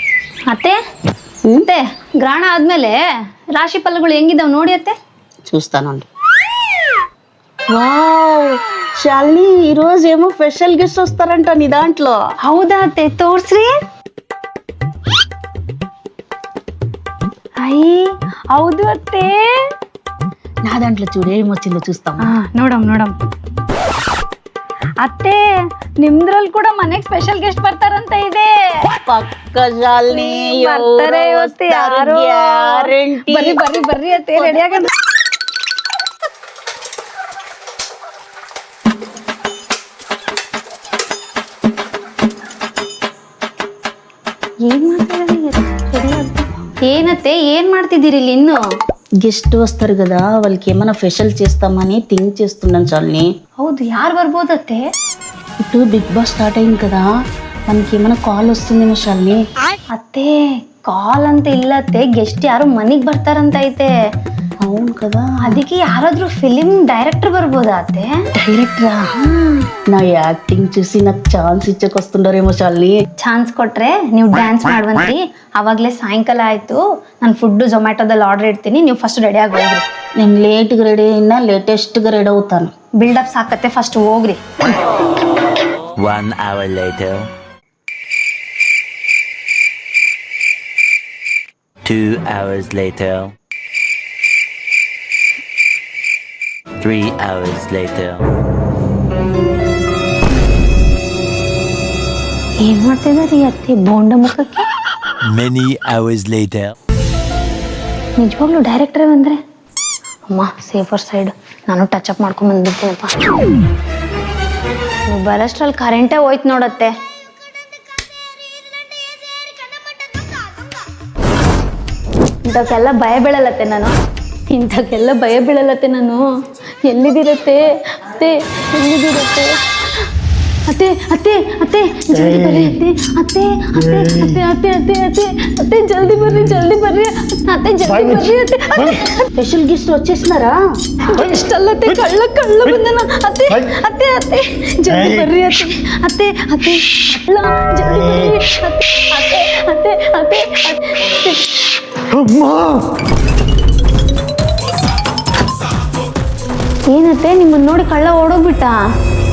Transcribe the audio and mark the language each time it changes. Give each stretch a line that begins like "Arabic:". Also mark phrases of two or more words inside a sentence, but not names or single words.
Kannada: ಅತ್ತೆ ಅತ್ತೆ ಗ್ರಹಣ ಆದ್ಮೇಲೆ ರಾಶಿ ಫಲಗಳು ಹೆಂಗಿದಾವ್ ನೋಡಿ ಅತ್ತೆ.
Telugu: చూస్తానండి. వావ్ శాలిని ఈరోజు ఏమో
English: special guest
Telugu: వస్తారంట నీ దాంట్లో.
Kannada: ಹೌದಾ ಅತ್ತೆ ತೋರ್ಸ್ರಿ. ಅಯ್ಯ ಹೌದು ಅತ್ತೆ.
Telugu: నా దాంట్లో చూడు ఏమొచ్చిందో చూస్తాం.
Kannada: ನೋಡಮ್ ಅತ್ತೆ ನಿಮ್ದ್ರಲ್ಲಿ ಕೂಡ ಮನೆಗ್
English: special guest
Kannada: ಬರ್ತಾರಂತ ಇದೆ.
Telugu: పక్క శాలిని
Kannada: ಬರ್ತಾರೆ ಇವತ್ತು ಯಾರು. ಗ್ಯಾರಂಟಿ. ಬರ್ರಿ ಅತ್ತೆ ರೆಡಿ ಆಗ. ಏನತ್ತೆ ఏం ಮಾಡ್ತಿದ್ದೀರಿ ಇಲ್ಲಿ ಇನ್ನು?
Telugu: గెస్ట్ వస్తారు కదా వాళ్ళకి ఏమైనా స్పెషల్ చేస్తామని థింక్ చేస్తున్నాను శాలిని.
Kannada: ಹೌದು ಯಾರು ಬರ್ಬೋದತ್ತೆ?
Telugu: ఇప్పుడు బిగ్ బాస్ స్టార్ట్ అయింది కదా మనకి ఏమైనా కాల్ వస్తుందేమో శాలిని.
Kannada: ಅತ್ತೆ ಕಾಲ್ ಅಂತ ಇಲ್ಲತ್ತೆ, ಗೆಸ್ಟ್ ಯಾರು ಮನೆಗ್ ಬರ್ತಾರಂತ ಐತೆ.
Telugu: అవును కదా,
Kannada: ಅದಕ್ಕೆ ಯಾರಾದ್ರೂ
English: film director
Kannada: ಬರ್ಬೋದಾ ಅತ್ತೆ?
Telugu: డైరెక్టరా? నా యాక్టింగ్ చూసి నాకు ఛాన్స్ ఇచ్చకొస్తుండారేమో శాలిని.
Kannada: ಚಾನ್ಸ್ ಕೊಟ್ರೆ ನೀವು ಡ್ಯಾನ್ಸ್ ಮಾಡುವಂತ್ರಿ. ಅವಾಗಲೇ ಸಾಯಂಕಾಲ ಆಯ್ತು, ನಾನು ಫುಡ್ ಜೊಮ್ಯಾಟೋದಲ್ಲಿ ಆರ್ಡರ್ ಇಡ್ತೀನಿ, ನೀವು
English: first ready
Kannada: ಆಗಿ ಹೋಗ್ರಿ.
Telugu: నేను లేట్గా రెడీ అయినా లేటెస్ట్గా రెడీ అవుతాను.
Kannada: ಬಿಲ್ಡಪ್ ಸಾಕತ್ತೆ, ಫಸ್ಟ್ ಹೋಗ್ರಿ.
English: 1 hour later. 2 hours later. 3 hours later.
Kannada: ಏನ್ ಮಾಡ್ತಿದಾರಿ ಅತ್ತೆ ಬೋಂಡ ಮುಖಕ್ಕೆ?
English: Many hours later.
Kannada: ನಿಜವಾಗ್ಲೂ ಡೈರೆಕ್ಟರ್ ಬಂದ್ರೆ ಅಮ್ಮ
English: safer side,
Kannada: ನಾನು
English: touch up
Kannada: ಮಾಡ್ಕೊಂಡ್ ಬಂದ್ಬಿಡ್ತೀನಪ್ಪ. ನೀವು ಬರೋಷ್ಟ್ರಲ್ಲಿ ಕರೆಂಟೇ ಹೋಯ್ತು ನೋಡತ್ತೆ. ಇಂಥಕ್ಕೆಲ್ಲ ಭಯ ಬೀಳಲ್ಲತ್ತೆ ನಾನು. ಎಲ್ಲಿದಿರತ್ತೆ ಅತ್ತೆ? ಎಲ್ಲಿದಿರತ್ತೆ ಅತ್ತೆ? ಅತ್ತೆ ಅತ್ತೆ ಜಲ್ದಿ ಬರ್ರಿ ಅತ್ತೆ. ಅತ್ತೆ ಜಲ್ದಿ ಬರ್ರಿ ಅತ್ತೆ.
English: special guest
Telugu: వచ్చేసినారా?
Kannada: ಎಷ್ಟಲ್ಲತ್ತೆ ಕಳ್ಳ ಬಂದನ ಅತ್ತೆ. ಜಲ್ದಿ ಬರ್ರಿ ಅತ್ತೆ. ಜಲ್ದಿ ಬರ್ರಿ ಅತ್ತೆ. ಏನತ್ತೆ ನಿಮ್ಮನ್ನ ನೋಡಿ ಕಳ್ಳ ಓಡೋಗ್ಬಿಟ್ಟ?